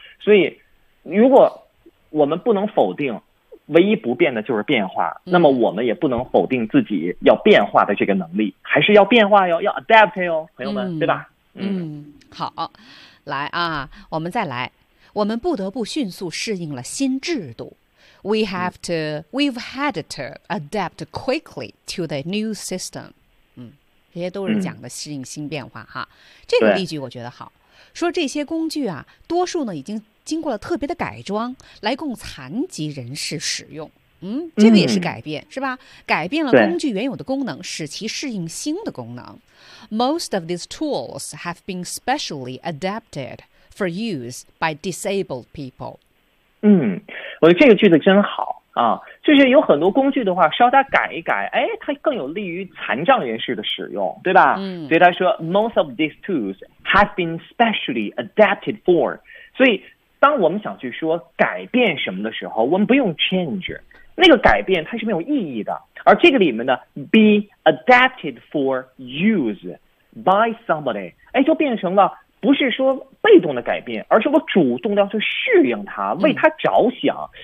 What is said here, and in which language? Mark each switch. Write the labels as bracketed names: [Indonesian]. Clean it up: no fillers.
[Chinese] 所以如果我们不能否定唯一不变的就是变化，那么我们也不能否定自己要变化的这个能力，还是要变化哟，要 adapt 哟，朋友们，对吧？好，来啊，我们再来。我们不得不迅速适应了新制度。 [English] We've had to adapt quickly to the new system. [Chinese] 这些都是讲的适应新变化哈。这个例句我觉得好，说这些工具啊，多数呢已经经过了特别的改装，来供残疾人士使用。这个也是改变，是吧？改变了工具原有的功能，使其适应新的功能。 [English] Most of these tools have been specially adapted for use by disabled people. [Chinese] 我觉得这个句子真好啊，就是有很多工具的话稍微改一改，哎，它更有利于残障人士的使用，对吧？所以他说 [English] Most of these tools have been specially adapted for。 [Chinese] 所以当我们想去说改变什么的时候，我们不用 change， 那个改变它是没有意义的。而这个里面呢 [English] be adapted for use by somebody， [Chinese] 哎，就变成了不是说被动的改变，而是我主动要去适应它，为它着想。